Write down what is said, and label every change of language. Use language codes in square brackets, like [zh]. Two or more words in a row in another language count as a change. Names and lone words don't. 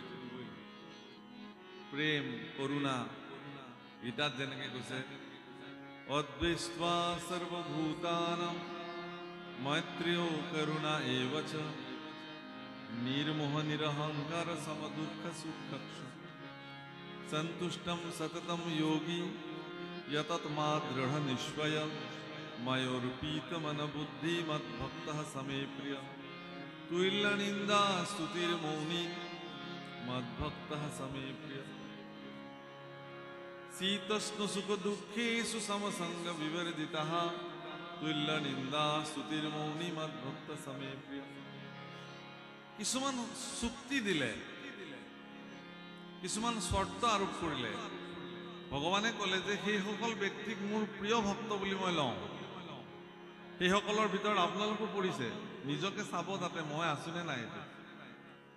[as] প্ৰেম, কৰুণা, গীতাত যেনেকৈ কৈছে, [sa] অদ্বৈষ্টা সৰ্বভূতানাং মৈত্ৰেয় কৰুণা এৱচ নিৰ্মোহ নিৰহংকাৰ সমদুঃখ সুখ সন্তুষ্টম সততম যোগী यतत्मा दृढ़ निश्चय मयोर्पीत मन बुद्धि मद्भक्त समे प्रिय तुल्य निंदा स्तुतिर्मौनी मद्भक्त समे प्रिय शीतोष्ण सुख दुखेषु समसंग विवर्जितः तुल्य निंदा स्तुतिर्मौनी मद्भक्त समे प्रिय। [as] কিছুমান চুক্তি দিলে, কিছুমান শৰ্ত আৰোপ কৰিলে, ভগৱানে ক'লে যে সেইসকল ব্যক্তিক মোৰ প্ৰিয় ভক্ত বুলি মই লওঁ। সেইসকলৰ ভিতৰত আপোনালোকো পৰিছে, নিজকে চাব যাতে মই আছোনে নাই।